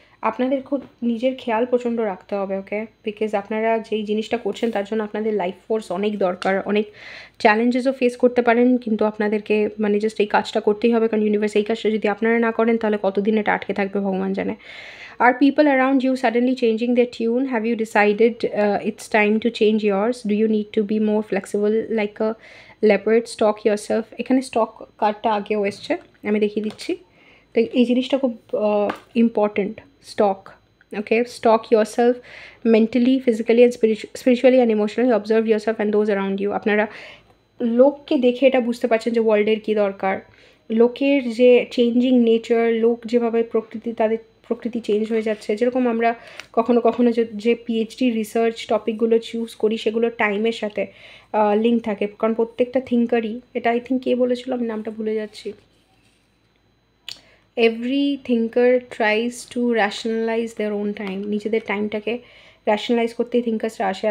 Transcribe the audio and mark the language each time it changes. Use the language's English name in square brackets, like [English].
[Bangla] আপনাদের খুব নিজের খেয়াল প্রচণ্ড রাখতে হবে, ওকে? বিকজ আপনারা যেই জিনিসটা করছেন তার জন্য আপনাদের লাইফ ফোর্স অনেক দরকার, অনেক চ্যালেঞ্জেসও ফেস করতে পারেন, কিন্তু আপনাদেরকে মানে জাস্ট এই কাজটা করতেই হবে, কারণ ইউনিভার্স এই কাজটা যদি আপনারা না করেন তাহলে কতদিন এটা আটকে থাকবে ভগবান জানে। [English] Are people around you suddenly changing their tune? Have you decided it's time to change yours? Do you need to be more flexible like a leopard? Stock yourself. [Bangla] এখানে স্টক কার্ডটা আগেও এসছে, আমি দেখিয়ে দিচ্ছি। তো এই জিনিসটা খুব important. Stock, okay? [English] Stalk yourself mentally, physically and spiritually and emotionally. Observe yourself and those around you. [Bangla] আপনারা লোককে দেখে এটা বুঝতে পারছেন যে ওয়ার্ল্ডের কী দরকার, লোকের যে চেঞ্জিং নেচার, লোক যেভাবে তাদের প্রকৃতি চেঞ্জ হয়ে যাচ্ছে। যেরকম আমরা কখনো কখনো যে পিএইচডি রিসার্চ টপিকগুলো চুজ করি সেগুলো টাইমের সাথে লিঙ্ক থাকে, কারণ প্রত্যেকটা থিঙ্কারই, এটা আই থিঙ্ক কে বলেছিল আমি নামটা ভুলে যাচ্ছি, [English] every thinker tries to rationalise their own time, [Bangla] নিজেদের টাইমটাকে র্যাশনালাইজ করতেই থিঙ্কার্সরা আসে।